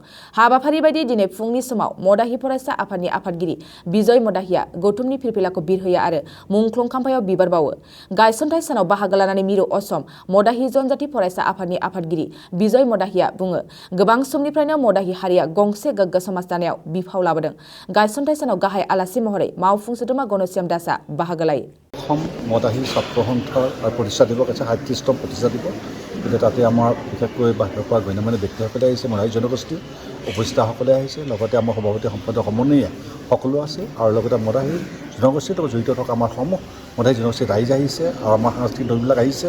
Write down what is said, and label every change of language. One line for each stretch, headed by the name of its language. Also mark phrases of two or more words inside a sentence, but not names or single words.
Bodo: हाबाफारि बायदि दिनै फुंनि समाव मदाहि फरायसा आफादनि आफादगिरि बिजय मदाहिया गौतमनि फिरफिलाखौ बिरहोयो आरो मुंख्लं खाम्फायाव बिबार बावो। गायसनथाइ सानाव बाहागो लानानै मिरु असम मदाहि जनजाति फरायसा आफादनि आफादगिरि बिजय मदाहिया बुङो, गोबां समनिफ्रायनो मदाहि हारिया गंसे गोग्गो समाज दानायाव बिफाव लाबोदों। गायसनथाइ सानाव गाहाय आलासि महरै मावफुं सोद्रोमा गणश्याम दासआ बाहागो लायो।
Assamese: অসম মদাহি ছাত্ৰ সন্থাৰ প্ৰতিষ্ঠা দিৱস আছে ৩৭তম প্ৰতিষ্ঠা দিৱস। গতিকে তাতে আমাৰ বিশেষকৈ বাহিৰৰ পৰা গণ্যমান্য ব্যক্তিসকলে আহিছে, মদাহি জনগোষ্ঠী উপস্থিতসকলে আহিছে, লগতে আমাৰ সভাপতি সম্পাদক সমন্বয়ে সকলো আছে আৰু লগতে মদাহি জনগোষ্ঠীৰ লগত জড়িত থকা আমাৰ সমূহ মদাহি জনগোষ্ঠীৰ ৰাইজ আহিছে আৰু আমাৰ সাংস্কৃতিক দলবিলাক আহিছে।